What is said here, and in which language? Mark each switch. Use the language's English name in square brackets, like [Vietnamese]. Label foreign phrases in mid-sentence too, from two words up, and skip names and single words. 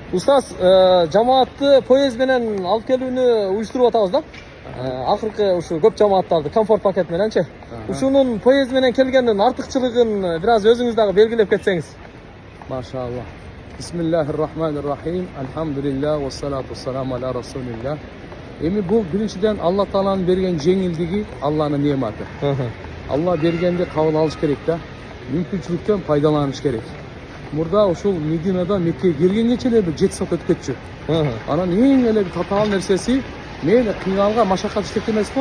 [Kyrgyz] Устаз, жамаатты поезд менен алып келүүнү уюштуруп атабыз да. Акыркы ушу көп жамааттарды комфорт пакет мененчи. Ушунун поезд менен келгендин артыкчылыгын бир аз өзүңүз дагы белгилеп кетсеңиз. Машалла. [Arabic] بسم الله الرحمن الرحيم. الحمد لله والصلاة والسلام على رسول الله. [Kyrgyz] Эми бул биринчиден Алла Тааланын берген жеңилдиги, Алланын нематы. Алла бергенди кабыл алыш керек да. Мүмкүнчүлүктөн пайдаланыш керек. Мурда ушул Мединадан Меккеге келгенге эле бир 7 саат өтүп кетчү. Анан эң эле татаал нерсеси мен кыйналган машакат иштеп эмеспи?